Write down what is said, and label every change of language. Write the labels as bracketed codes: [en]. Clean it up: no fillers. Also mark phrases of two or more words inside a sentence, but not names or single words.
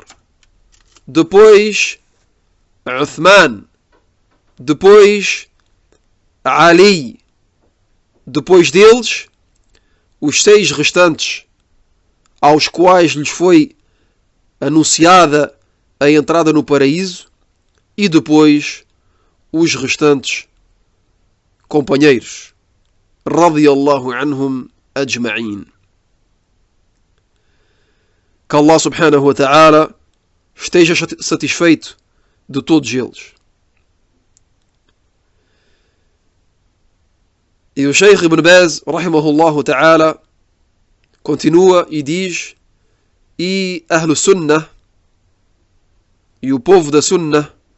[pt] depois Uthman, depois Ali, depois deles os 6 restantes, aos quais lhes foi anunciada a entrada no paraíso, e depois os restantes companheiros, [ar] رضي الله عنهم أجمعين. [pt] Que Allah [ar] سبحانه وتعالى [pt] esteja satisfeito de todos eles. E o Sheikh Ibn Baz, [ar] رحمه الله تعالى, [pt] continua e diz: e [ar] أهل السنة [pt] e o povo da Sunnah